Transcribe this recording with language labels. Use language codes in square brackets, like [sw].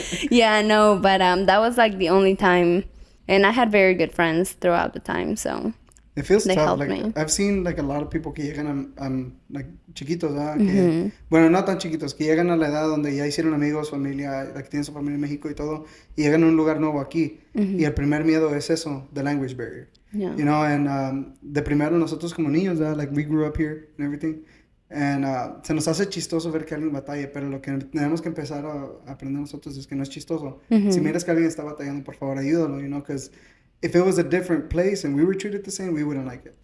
[en] Yeah, no, but that was like the only time. And I had very good friends throughout the time, so It feels They tough. helped Like me. I've seen like a lot of people [es] que llegan [en] like [es] chiquitos, ¿verdad? Que, bueno, no tan chiquitos, que llegan a la edad donde ya hicieron amigos, familia, like tienen su familia en México y todo, y llegan a un lugar nuevo aquí. Y el primer miedo es eso, [en] the language barrier. Yeah. You know, and [es] de primero nosotros como niños, ¿verdad? [en] Like we grew up here and everything. [es] And se nos hace chistoso ver que alguien batalla, pero lo que tenemos que empezar a aprender nosotros es que no es chistoso. Si miras que alguien está batallando, por favor, ayúdalo, [en] you know, because if it was a different place and we were treated the same, we wouldn't like it.